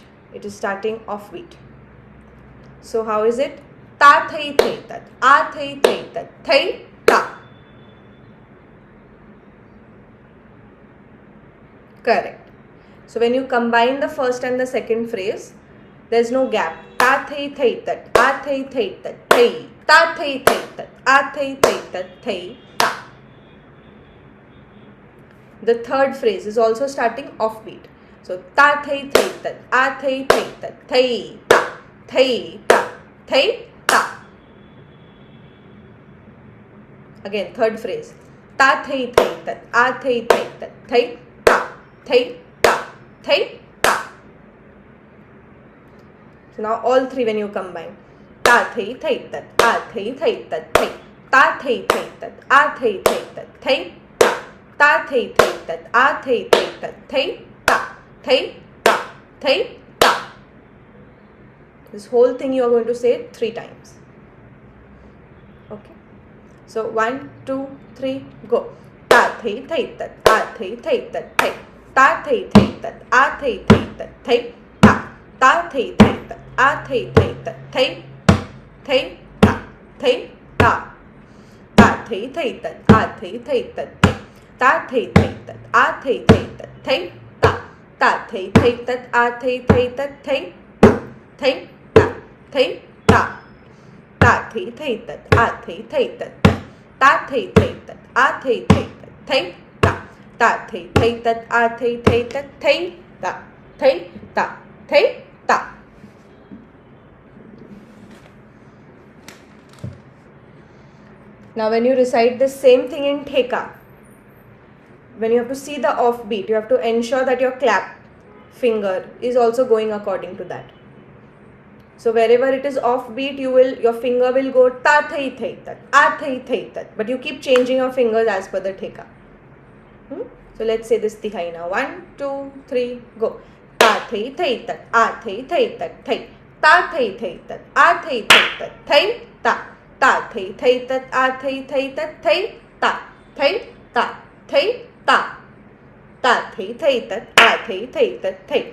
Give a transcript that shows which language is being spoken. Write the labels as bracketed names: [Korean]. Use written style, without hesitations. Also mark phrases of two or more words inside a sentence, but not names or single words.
[English] It is starting off beat. So how is it? Tathai Thaitat Athai Thaitat Thai Ta. Correct. So when you combine the first and the second phrase, there's no gap. Ta thei thei tat, a thei thei tat, thei. Ta thei thei tat, a thei thei tat, thei, ta. The third phrase is also starting offbeat. So ta thei thei tat, a thei thei tat, thei, ta, thei, ta, thei, ta. Again, third phrase. Ta thei thei tat, a thei thei tat, thei, ta, thei, ta, thei, ta. So now all three when you combine. Ta thei thei tat, a thei thei tat, thei. Ta thei thei tat, a thei thei tat, thei, ta. Ta thei thei tat, a thei thei tat, thei, ta, thei, ta, thei, ta. This whole thing you are going to say 3 times. Okay. So 1, 2, 3, go. Ta thei thei tat, a thei thei tat, thei. Ta thei thei tat, a thei thei tat, thei, ta. Ta thei thei tat, a thei thei tat, thei, thei, ta, thei, ta. Ta thei thei tat, a thei thei tat, thei. Ta thei thei tat, a thei thei tat, thei, ta. Ta thei thei tat, a thei thei tat, thei, thei, ta, thei, ta. Ta thei thei tat, a thei thei tat, ta thei thei tat, a thei thei tat, thei, ta. Ta thei thei tat, a thei thei tat, thei, ta, thei, ta, thei, ta. Now when you recite the same thing in theka, when you have to see the offbeat, you have to ensure that your clap finger is also going according to that. So wherever it is offbeat, your finger will go ta thei thei tat, a thei thei tat, but you keep changing your fingers as per the theka. So let's say this tihai now. 1, 2, 3, go. Ta thei thei tat, a thei thei tat, thei. Ta thei thei tat, a thei thei tat, thei, ta. Ta thei thei tat, a thei thei tat, thei, ta, thei, ta, thei, ta. Ta thei thei tat, a thei thei tat, thei.